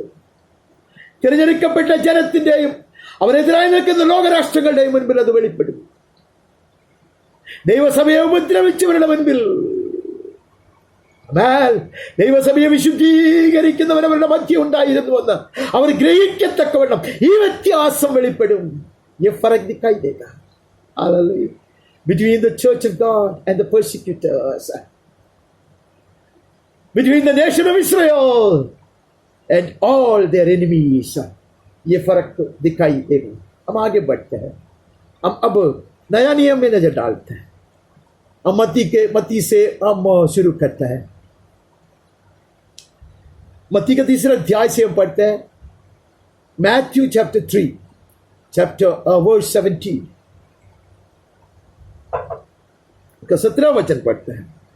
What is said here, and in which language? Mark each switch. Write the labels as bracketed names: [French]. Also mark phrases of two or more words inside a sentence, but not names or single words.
[Malayalam] തിരഞ്ഞെടുക്കപ്പെട്ട ജനത്തിന്റെയും അവരെതിരായി നിൽക്കുന്ന ലോകരാഷ്ട്രങ്ങളുടെയും മുൻപിൽ അത് വെളിപ്പെടും. ദൈവസഭയെ ഉപദ്രവിച്ചവരുടെ മുൻപിൽ, ദൈവസഭയെ വിശുദ്ധീകരിക്കുന്നവരവരുടെ മധ്യം ഉണ്ടായിരുന്നുവെന്ന് അവർ ഗ്രഹിക്കത്തക്കവണ്ണം ഈ വ്യത്യാസം വെളിപ്പെടും. [Hindi] ये फर्क दिखाई देगा. [English] Hallelujah. Between the church of God and the persecutors, between the nation of Israel and all their enemies, [Hindi] ये फर्क दिखाई देगा. हम आगे बढ़ते हैं. हम अब नया नियम में नजर डालते हैं. हम मत्ती से हम शुरू करते हैं. मत्ती का 3 अध्याय से हम पढ़ते हैं. मैथ्यू [English] chapter 3 verse 17 [Hindi] का 17 वचन पढ़ते हैं.